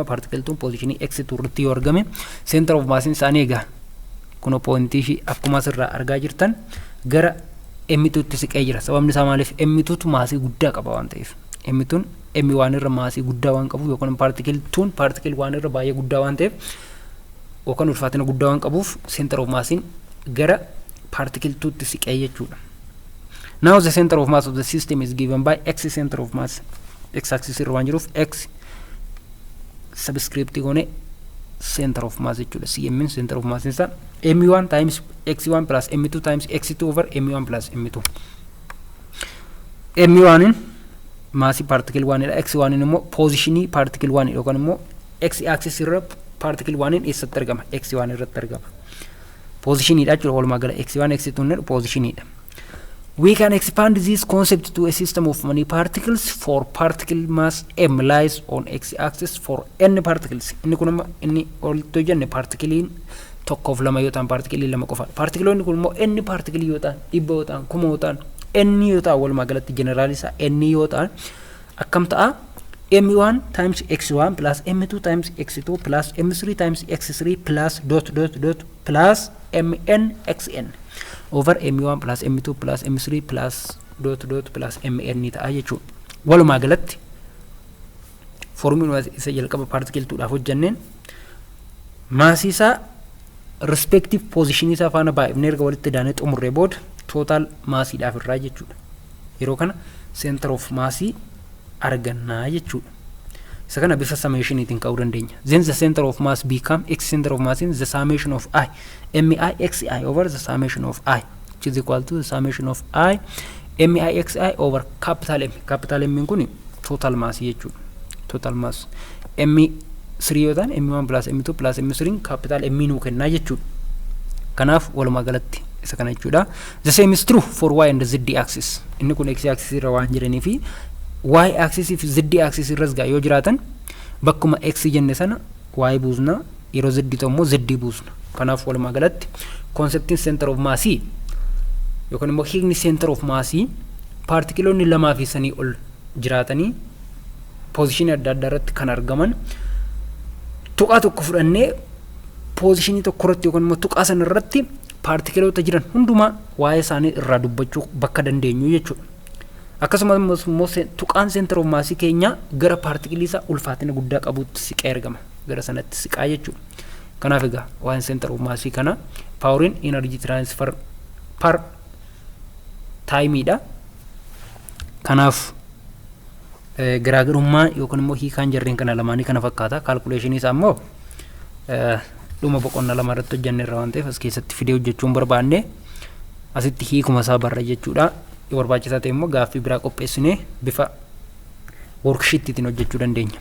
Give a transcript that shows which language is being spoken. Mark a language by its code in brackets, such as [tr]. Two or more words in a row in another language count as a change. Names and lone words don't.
[om] Particle 2 positionii x2 irratti yoo argame [en] center of mass [om] isaanii egaa kun pointii fi akkuma asirraa argaa jirtan gara M2tti siqee jira. Sababni isaa maaliif M2tu maasii guddaa qaba waan ta'eef. M2n M1 irra maasii guddaa waan qabuuf yookaan particle 2n particle 1 irra baay'ee guddaa waan ta'eef yookaan ulfaatina guddaa waan qabuuf [en] center of mass [om] gara particle 2tti siqee jechuudha. [en] Now the center of mass of the system is given by x center of mass. X axis [om] irra waan jiruuf [en] x subscript gone center of mass [om] jechuudha. [en] CM center of mass isa M1 times x1 plus M2 times x2 over M1 plus M2. [om] M1 maasii particle 1 dha. X1 immoo positionii particle 1 yookaan immoo [en] x axis [om] irra particle 1 eessatti argama? X1 irratti argama. Positionii dha jechuudha. Walumaa gala x1 x2 ne positionii dha. [en] We can expand this concept to a system of many particles for particle mass m lies on x-axis for n particles. [om] Inni kun inni olto jenne partikiliin tokkoof lama yoo ta'an partikilii lama qofa. Partikiloonni kun immoo n partikilii yoo ta'an dhibba yoo ta'an kuma yoo ta'an n yoo ta'an walumaa galatti jeneraal isaa n yoo ta'an akkam ta'a [en] m1 times x1 plus m2 times x2 plus m3 times x3 plus dot plus mn xn over m1 plus m2 plus m3 plus dot plus mn [om] ta'a jechuudha. Walumaa galatti formula isa jalqaba particle 2 dhaaf hojjanneen maasii isaa [en] respective position [om] isaa faana baay'ifnee erga walitti daanee xumurree booda total maasii dhaaf irraa jechuudha. Yeroo kana center of maasii argannaa jechuudha. Isa kana bifa summation itiin ka'uu dandeenya. [en] Then the center of mass become x center of mass in the summation of I mi xi over the summation of I, which is equal to the summation of I MIXI over capital M. Capital M [om] kun [en] total mass [om] jechuudha. [en] Total mass [om] M3 yoo ta'an [en] M1 plus M2 plus M3 capital M [om] nuu kennaa jechuudha. Kanaaf walumaa galatti isa kana jechuudha. [en] The same is true for Y and Z axis. [om] Inni kun [en] X axis [om] irra waan jiranii fi [en] Y axis [om] fi [en] Z axis [om] irras gaa yoo jiraatan bakkuma X jenne sana Y buusna yeroo Z ta'ummoo Z buusna. Kanaaf walumaa galatti concepting [en] center of mass [om] yookaan immoo hiikni [en] center of mass [om] partikiloonni lamaa fi sanii ol jiraatanii position adda addaa irratti kan argaman tuqaa tokko fudhannee position tokko irratti yookaan immoo tuqaa sana irratti partikiloota jiran hundumaa waa'ee isaanii irraa dubbachuu bakka dandeenyu jechuudha. Akkasumas immoo tuqaan [en] center of mass [om] keenya gara partikiliisa ulfaatina guddaa qabutti siqee argama. Gara sanatti siqaa jechuudha. Kanaaf egaa waa'een [en] center of mass [om] kana [en] powering energy transfer per time [om] dha. Kanaaf garaagarummaa yookaan immoo hiikaan jarreen kana lamaanii kana fakkaata. Calculation isaa immoo dhuma boqonnaa lama irratti hojjenne irraa waan ta'eef as keessatti fidee hojjechuun barbaanne asitti hiikuma isaa barra jechuudha. Yoo barbaachisaa ta'e immoo gaaffii biraa qopheessinee bifa worksheetiitiin hojjechuu dandeenya.